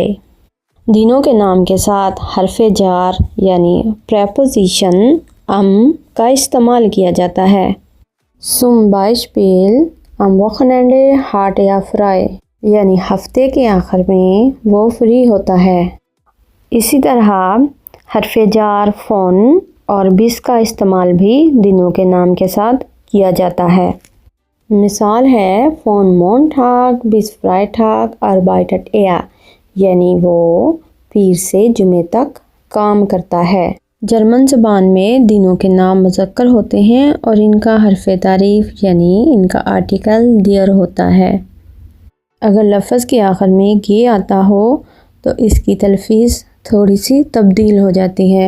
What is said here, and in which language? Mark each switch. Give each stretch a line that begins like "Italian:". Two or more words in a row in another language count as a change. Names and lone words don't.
Urdu: دنوں کے نام کے ساتھ حرف جار یعنی پریپوزیشن ام کا استعمال کیا جاتا ہے۔
German: zum Beispiel am Wochenende hat er frei
Urdu: یعنی ہفتے کے آخر میں وہ فری ہوتا ہے۔ اسی طرح حرف جار فون اور bis کا استعمال بھی دنوں کے نام کے ساتھ کیا جاتا ہے۔ مثال ہے
German: von Montag bis Freitag arbeitet er
Urdu: یعنی وہ پیر سے جمعے تک کام کرتا ہے۔ جرمن زبان میں دنوں کے نام مذکر ہوتے ہیں اور ان کا حرف تعریف یعنی ان کا آرٹیکل دیر ہوتا ہے۔ اگر لفظ کے آخر میں گے آتا ہو تو اس کی تلفظ تھوڑی سی تبدیل ہو جاتی ہے۔